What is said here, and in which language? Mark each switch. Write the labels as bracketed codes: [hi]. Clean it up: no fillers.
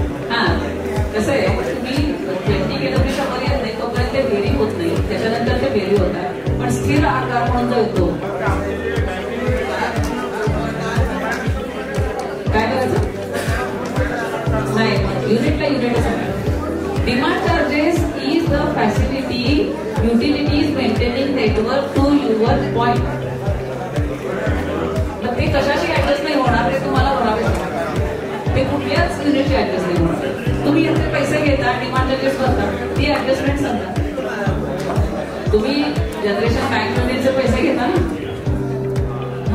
[mr] हा कसं आहे तुम्ही 20 किलोमीटर पर्यंत नाही तोपर्यंत ते व्हेरी होत नाही. त्याच्यानंतर ते व्हेरी होत आहे. पण स्थिर आकार म्हणून जो येतो काय करायचं नाही युनिटला युनिट असं. [en] Demand charges is the facility utilities maintaining network to your point. [mr] मग ते कशाशी ऍडजस्ट नाही होणार ते तुम्हाला भरावे लागणार. ते कुठल्याच युनिटची ऍडजस्ट नाही होणार. तुम्ही इथे पैसे घेता डिमांड चार्जेस भरता ती ऍडजस्टमेंट सांगा. तुम्ही जनरेशन बँक युनिटचे पैसे घेता ना.